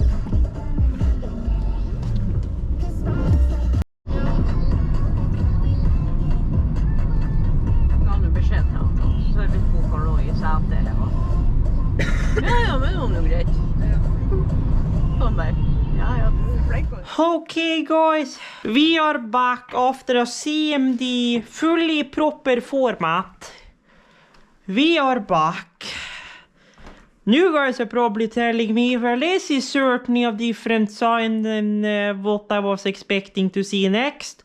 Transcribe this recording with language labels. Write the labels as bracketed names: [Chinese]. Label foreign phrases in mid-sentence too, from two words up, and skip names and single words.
[Norwegian] Ga noe beskjed til han, så serviceboka lå i setet. Ja, men det var noe greit. Sånn bare. Ja, du er flink. [English] Okay, guys, we are back after a CMD fully proper format. We are back. You guys are probably telling me, well, this is certainly a different sign than what I was expecting to see next.